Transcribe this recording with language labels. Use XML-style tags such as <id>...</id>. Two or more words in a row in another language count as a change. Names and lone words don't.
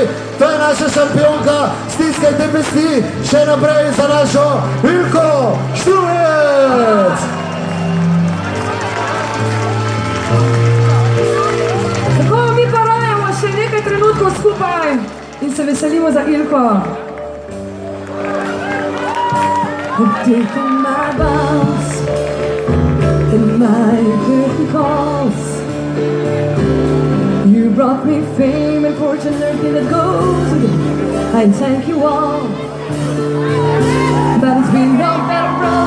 <sl>To je naša šampionka, stiskajte pesti še naprej za našo Ilko Štuvec! Tako, mi pa rajamo še nekaj trenutkov skupaj in se veselimo za Ilko.</sl> <en>Taking my bounce and my curtain calls. You brought me fame and fortune, everything that goes with it. I thank you all, but it's been no better</en>